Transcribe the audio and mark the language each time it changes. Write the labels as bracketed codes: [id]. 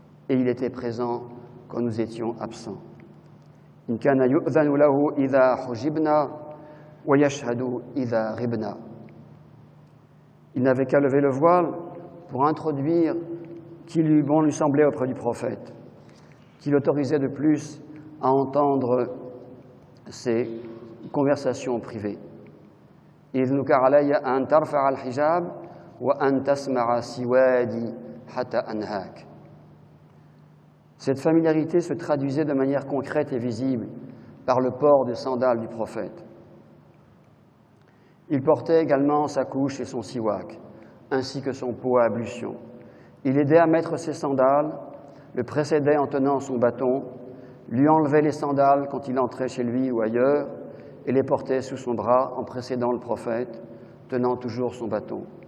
[fr] Et il était présent quand nous étions absents. « [ar] In kana yu'dhanu lahu idha hujibna wa yashhadu idha ribna. [fr] » Il n'avait qu'à lever le voile pour introduire qui lui semblait auprès du prophète, qui l'autorisait de plus à entendre ses conversations privées. [ar] إذنك علي أن ترفع الحجاب وأن تسمع سوادي حتى أنهاك. [fr] Cette familiarité se traduisait de manière concrète et visible par le port des sandales du prophète. Il portait également sa couche et son siwak, ainsi que son pot à ablution. Il aidait à mettre ses sandales, le précédait en tenant son bâton, lui enlevait les sandales quand il entrait chez lui ou ailleurs, et les portait sous son bras en précédant le prophète, tenant toujours son bâton.